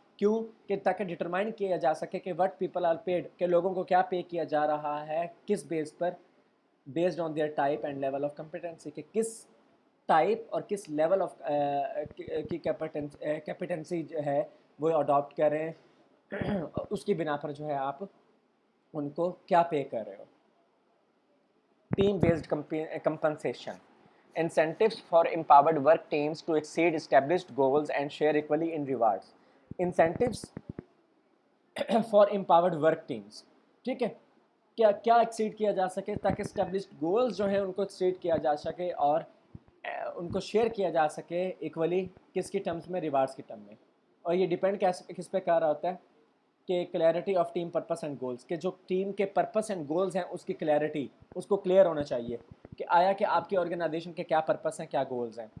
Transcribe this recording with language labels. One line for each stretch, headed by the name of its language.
Urdu: کیوں؟ کہ تاکہ ڈٹرمائن کیا جا سکے کہ
English: what people are paid,
Urdu: کہ لوگوں کو کیا پے کیا جا رہا ہے، کس بیس پر،
English: based on their type and level of competency,
Urdu: کہ کس ٹائپ اور کس لیول آف کی کیپیٹنسی جو ہے وہ اڈاپٹ کریں، اس کی بنا پر جو ہے آپ ان کو کیا پے کر رہے ہو. Team based compensation,
English: incentives for empowered work teams to exceed established goals and share equally in rewards. Incentives for empowered work teams.
Urdu: ٹھیک ہے، کیا کیا ایکسیڈ کیا جا سکے تاکہ اسٹیبلشڈ گولز جو ہیں ان کو ایکسیڈ کیا جا سکے اور ان کو شیئر کیا جا سکے ایکولی، کس کی ٹرمز میں؟ ریوارڈس کی ٹرم میں. اور یہ ڈیپینڈ کس پہ کر رہا ہوتا ہے کہ clarity of team purpose and goals, کہ جو ٹیم کے پرپس اینڈ گولز ہیں اس کی کلیئرٹی، اس کو کلیئر ہونا چاہیے کہ آیا کہ آپ کی آرگنائزیشن کے کیا پرپس ہیں، کیا گولز ہیں.